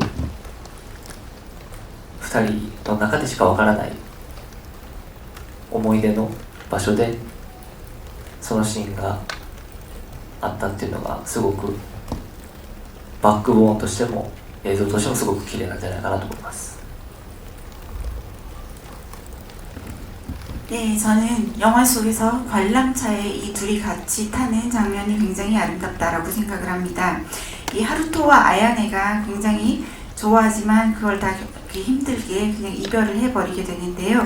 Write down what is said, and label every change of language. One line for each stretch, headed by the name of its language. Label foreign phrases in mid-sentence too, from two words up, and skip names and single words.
Japanese: 2 人の中でしかわからない思い出の場所でそのシーンがあったっていうのがすごくバックボーンとしても映像としてもすごく綺麗なんじゃないかなと思います。
Korean: 네, 저는 영화 속에서 관람차에 이 둘이 같이 타는 장면이 굉장히 아름답다라고 생각을 합니다. 이 하루토와 아야네가 굉장히 좋아하지만 그걸 다 힘들게 그냥 이별을 해버리게 되는데요.